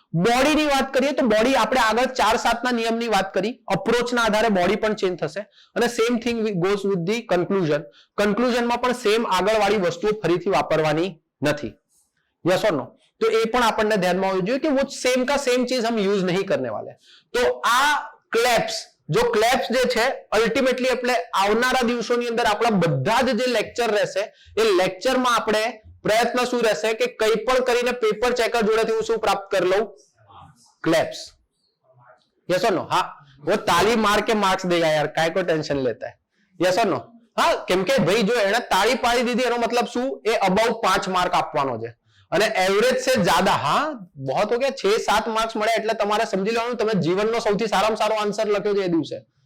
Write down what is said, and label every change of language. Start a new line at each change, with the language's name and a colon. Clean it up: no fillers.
Gujarati: બોડીની વાત કરીએ તો બોડી આપણે આગળ 4-7 ના નિયમની વાત કરી, અપ્રોચના આધારે બોડી પણ ચેન્જ થશે અને
English: Same thing goes with the conclusion.
Gujarati: કન્ક્લુઝનમાં પણ સેમ આગળવાળી વસ્તુઓ ફરીથી વાપરવાની નથી.
English: Yes और no?
Gujarati: तो એ પણ આપણને ધ્યાનમાં હોવું જોઈએ કે
Hindi: वो सेम का सेम चीज हम यूज नहीं करने वाले.
Gujarati: तो આ ક્લેપ્સ, જો ક્લેપ્સ જે છે અલ્ટિમેટલી એટલે આવનારા દિવસોની અંદર આપણા બધા જ જે લેક્ચર રહેશે એ લેક્ચરમાં આપણે પ્રયત્ન શું રહેશે કે કંઈ પણ કરીને પેપર ચેકર જોડેથી હું શું પ્રાપ્ત કરી લઉં?
English: Claps. Yes और no?
Hindi: हाँ, वो ताली मार के मार्क्स देगा यार, काय को टेंशन लेता है.
English: Yes और no?
Gujarati: हाँ, કેમ કે ભાઈ જો એને તાળી પાડી દીધી એનો મતલબ શું? એ અબાઉ 5 માર્ક આપવાનો છે અને
Hindi: એવરેજ સે જ્યાદા, હા બહોત હો ગયા,
Gujarati: 6-7 માર્ક્સ મળે એટલે તમારે સમજી લેવાનું તમે જીવનનો સૌથી સારામાં સારો આન્સર લખ્યો છે એ દિવસે.